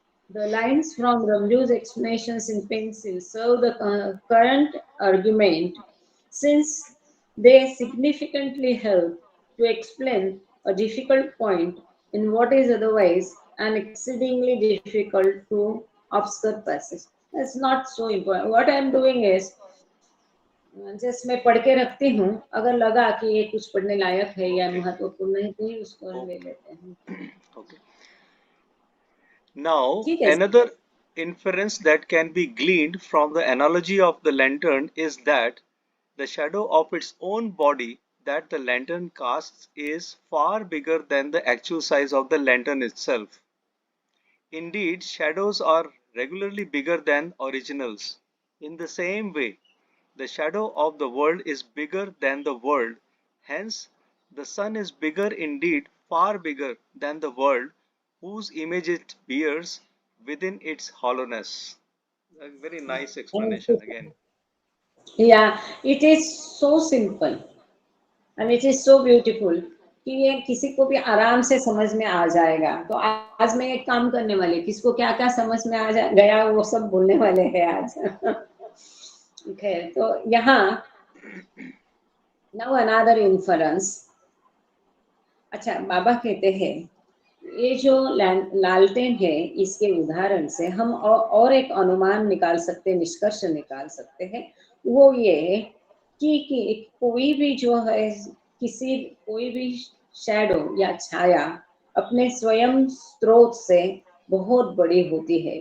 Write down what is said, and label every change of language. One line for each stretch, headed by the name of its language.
English: The lines from Ramju's explanations in pencil serve the current argument since they significantly help to explain a difficult point in what is otherwise an exceedingly difficult to obscure passage. That's not so important. What I'm doing is
Hindi: just मैं पढ़ के रखती हूँ, अगर लगा कि ये कुछ पढ़ने लायक है या महत्वपूर्ण है तो ही उसको ले लेते हैं.
English: Okay. Now,
Hindi: ठीक है.
English: another inference that can be gleaned from the analogy of the lantern is that the shadow of its own body that the lantern casts is far bigger than the actual size of the lantern itself. Indeed, shadows are regularly bigger than originals. In the same way, the shadow of the world is bigger than the world. Hence, the sun is bigger indeed, far bigger than the world, whose image it bears within its hollowness. A very nice explanation again. Yeah, it is so simple and it is so beautiful
Hindi: कि ये किसी को भी आराम से समझ में आ जाएगा. तो आज मैं एक काम करने वाली, किसको क्या क्या समझ में आ गया वो सब बोलने वाले हैं आज.
English: Okay,
Hindi: तो यहाँ
English: now another inference.
Hindi: अच्छा, बाबा कहते हैं ये जो लालटेन है इसके उदाहरण से हम और एक अनुमान निकाल सकते हैं, निष्कर्ष निकाल सकते हैं. वो ये कि कोई भी जो है कोई भी शैडो या छाया अपने स्वयं स्रोत से बहुत बड़ी होती है.